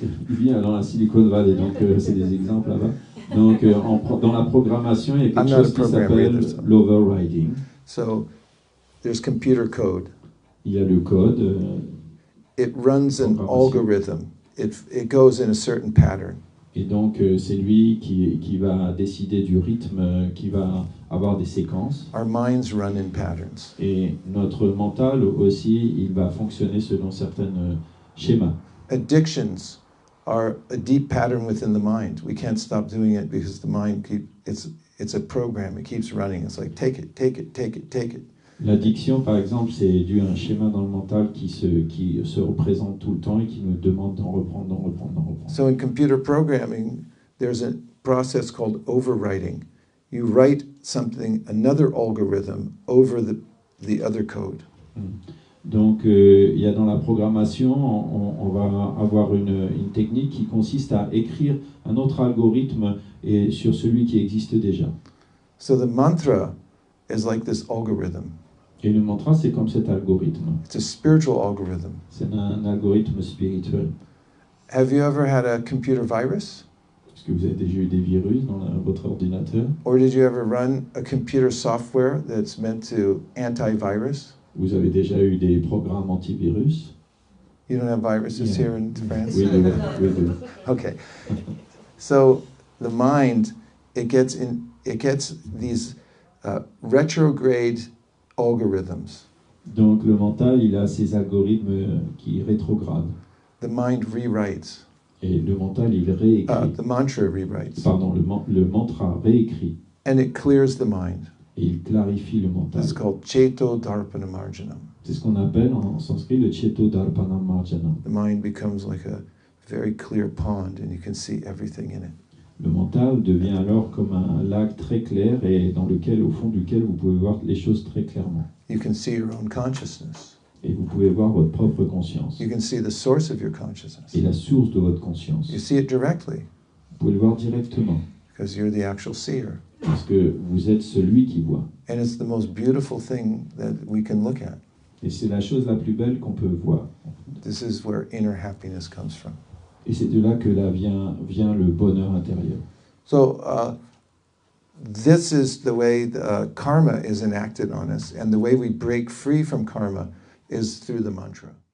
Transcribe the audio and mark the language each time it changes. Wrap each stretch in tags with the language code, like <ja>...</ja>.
<fr>Il vit dans la Silicon Valley, donc c'est des exemples là-bas. Donc dans la programmation, il y a quelque chose qui s'appelle l'overriding.</fr> <en>So there's computer code.</en> <fr>Il y a le code.</fr> <en>It runs an algorithm. It goes in a certain pattern.</en> <fr>Et donc c'est lui qui va décider du rythme, qui va avoir des séquences.</fr> <en>Our minds run in patterns.</en> <fr>Et notre mental aussi, il va fonctionner selon certains schémas.</fr> <en>Addictions are a deep pattern within the mind. We can't stop doing it because the mind it's a program. It keeps running. It's like take it, take it, take it, take it.</en> <fr>L'addiction, par exemple, c'est dû à un schéma dans le mental qui se représente tout le temps et qui nous demande d'en reprendre, d'en reprendre, d'en reprendre.</fr> <en>So in computer programming, there's a process called overwriting. You write something, another algorithm, over the other code.</en> <fr>Donc, il y a dans la programmation, on va avoir une technique qui consiste à écrire un autre algorithme et sur celui qui existe déjà.</fr> <en>So the mantra is like this algorithm.</en> <fr>Et le mantra, c'est comme cet algorithme.</fr> <en>It's a spiritual algorithm.</en> <fr>C'est un algorithme spirituel.</fr> <en>Have you ever had a computer virus?</en> <fr>Est-ce que vous avez déjà eu des virus dans votre ordinateur?</fr> <en>Or did you ever run a computer software that's meant to antivirus?</en> <fr>Vous avez déjà eu des programmes antivirus?</fr> <en>You don't have viruses here in France?</en> <fr>Oui,</fr> <en>we do. Okay. So the mind, it gets these retrograde algorithms.</en> <fr>Donc le mental, il a ces algorithmes qui rétrogradent.</fr> <en>The mind rewrites.</en> <fr>Et le mental, il réécrit.</fr> <en>The mantra rewrites.</en> <fr>Pardon, le mantra réécrit.</fr> <en>And it clears the mind.</en> <fr>Et il clarifie le mental.</fr> <en>It's called Cheto Darpana Marjanam.</en> <fr>C'est ce qu'on appelle en sanskrit le Cheto Darpana Marjanam.</fr> <en>The mind becomes like a very clear pond and you can see everything in it.</en> <fr>Le mental devient alors comme un lac très clair et au fond duquel vous pouvez voir les choses très clairement.</fr> <en>You can see your own consciousness.</en> <fr>Et vous pouvez voir votre propre conscience.</fr> <en>You can see the source of your consciousness.</en> <fr>Et la source de votre conscience.</fr> <en>You see it directly.</en> <fr>Vous pouvez le voir directement.</fr> <en>Because you're the actual seer.</en> <fr>Parce que vous êtes celui qui voit.</fr> <en>And it's the most beautiful thing that we can look at.</en> <fr>Et c'est la chose la plus belle qu'on peut voir.</fr> <en>This is where inner happiness comes from.</en> <fr>Et c'est de là que vient le bonheur intérieur.</fr> <en>So this is the way karma is enacted on us, and the way we break free from karma is through the mantra.</en>